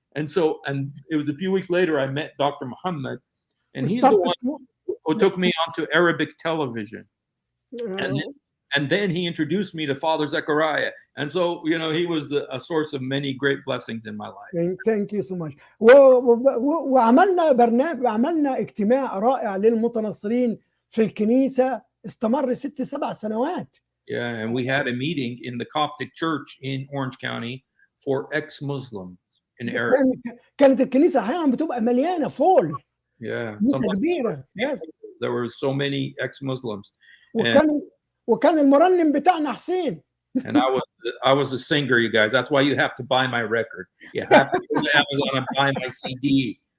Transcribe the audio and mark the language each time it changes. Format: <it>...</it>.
<en>And it was a few weeks later, I met Dr. Mohammed, and he's the one who took me onto Arabic television. And then he introduced me to Father Zechariah. And so, he was a source of many great blessings in my life. Thank you so much.</en> <ar>وعملنا اجتماع رائع للمتنصرين في الكنيسة استمر 6-7 سنوات.</ar> <en>Yeah, and we had a meeting in the Coptic church in Orange County for ex-Muslims in Arabic.</en> <ar>كانت الكنيسة أحيانا بتبقى مليانة فول.</ar> <en>Yeah,</en> <ar>كبيرة.</ar> <en>Yes. There were so many ex-Muslims.</en> <ar>وكان المرنم بتاعنا حسين.</ar> <en>And I was a singer, you guys. That's why you have to buy my record. You have to go to Amazon and buy my CD.</en>